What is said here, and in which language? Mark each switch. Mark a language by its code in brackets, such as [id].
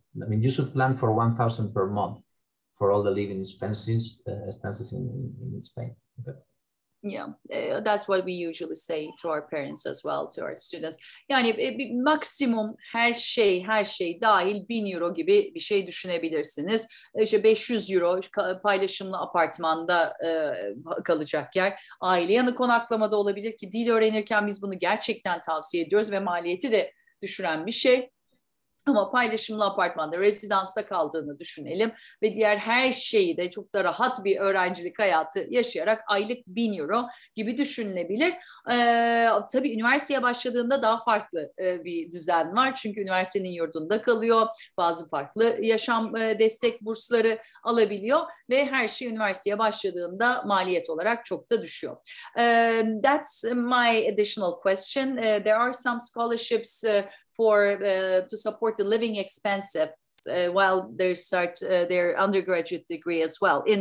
[en] You should plan for 1,000 per month for all the living expenses in Spain. Okay. Yeah, that's what we usually say to our parents as well, to our students. [tr] Yani bir maksimum her şey dahil 1.000 euro gibi bir şey düşünebilirsiniz. İşte 500 euro paylaşımlı apartmanda kalacak yer. Aile yanı konaklamada olabilir ki dil öğrenirken biz bunu gerçekten tavsiye ediyoruz ve maliyeti de düşüren bir şey. Ama paylaşımlı apartmanda, rezidansta kaldığını düşünelim ve diğer her şeyi de çok da rahat bir öğrencilik hayatı yaşayarak aylık 1.000 euro gibi düşünülebilir. Tabii üniversiteye başladığında daha farklı bir düzen var. Çünkü üniversitenin yurdunda kalıyor. Bazı farklı yaşam destek bursları alabiliyor ve her şey üniversiteye başladığında maliyet olarak çok da düşüyor. [en] That's my additional question. There are some scholarships to support the living expenses while they start their undergraduate degree as well.